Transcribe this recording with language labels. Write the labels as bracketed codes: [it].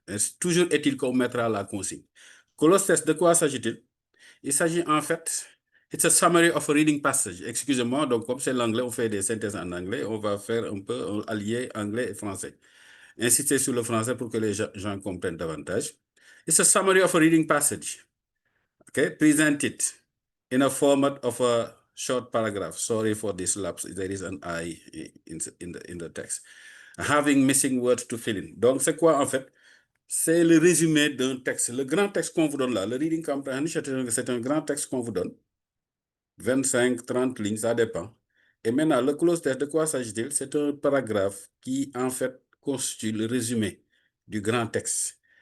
[fr] Et toujours est-il qu'on mettra la consigne. Close test, de quoi s'agit-il? Il s'agit en fait, [en] it's a summary of a reading passage. [fr] Excusez-moi, donc comme c'est l'anglais, on fait des synthèses en anglais, on va faire un peu allier anglais et français. Insister sur le français pour que les gens comprennent davantage. [en] It's a summary of a reading passage. Okay, present it in a format of a short paragraph. Sorry for this lapse. There is an I in the text. Having missing words to fill in. [fr] Donc, c'est quoi en fait? C'est le résumé d'un texte. Le grand texte qu'on vous donne là, le reading comprehension, c'est un grand texte qu'on vous donne. 25, 30 lignes, ça dépend. Et maintenant, le close test, de quoi s'agit-il? C'est un paragraphe qui, en fait, constitue le résumé du grand texte.